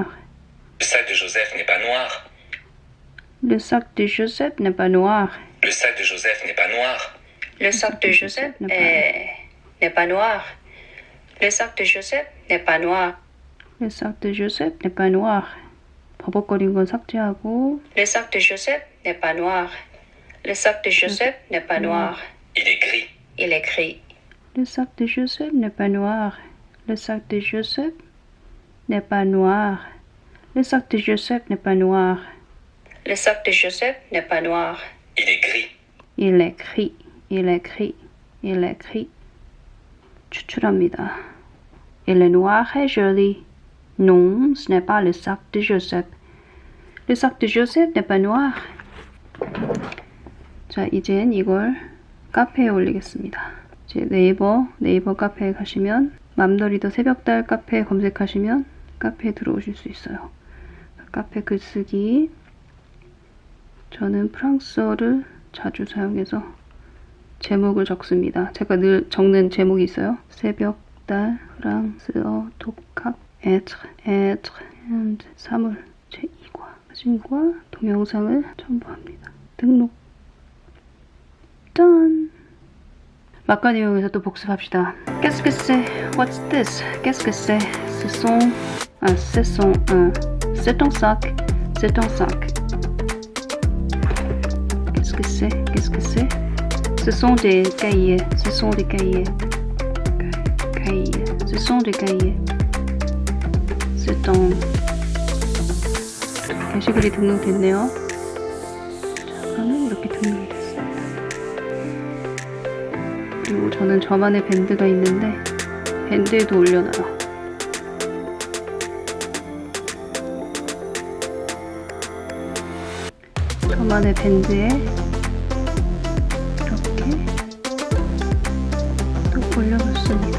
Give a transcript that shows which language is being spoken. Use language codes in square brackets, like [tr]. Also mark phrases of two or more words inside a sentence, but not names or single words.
[fr] Le sac de Joseph n'est pas noir. Le sac de Joseph n'est pas noir. Le sac de Joseph n'est pas noir. Le sac de Joseph n'est pas noir. Le sac de Joseph n'est pas noir. Le sac de Joseph n'est pas noir. [ko] 버벅거린 건 삭제하고 [fr] Le sac de Joseph n'est pas noir. Le sac de Joseph n'est pas noir. Il est gris. Il est gris. Le sac de Joseph n'est pas noir. Le sac de Joseph n'est pas noir. Le sac de Joseph n'est pas noir. Le sac de Joseph n'est pas noir. Il est gris. Il est gris. Il est gris. Il est gris. 추출합니다. Il est noir et joli. Non, ce n'est pas le sac de Joseph. Le sac de Joseph n'est pas noir. [ko] 자, 이젠 이걸 카페에 올리겠습니다. 제 네이버 카페에 가시면 맘더리더 새벽달 카페 검색하시면 카페에 들어오실 수 있어요. 카페 글쓰기. 저는 프랑스어를 자주 사용해서 제목을 적습니다. 제가 늘 적는 제목이 있어요. 새벽달, 프랑스어, 독학, être, and 사물, 제2과, 사진과 동영상을 첨부합니다. 등록. 짠! 막간 이용해서 또 복습합시다. [fr] Qu'est-ce que c'est? [en] What's this? [fr] Qu'est-ce que c'est? Ce sont c'est un sac. C'est un sac. Qu'est-ce que c'est? Qu'est-ce que c'est? Ce sont des cahiers. Ce sont des cahiers. Cahiers. Ce sont des cahiers. C'est un [ko] 게시글이 등록됐네요. 자, 그러면 이렇게 등록이 됐습니다. 그리고 저는 저만의 밴드가 있는데 밴드에도 올려놔요. 저만의 밴드에 이렇게 또 올려놓습니다.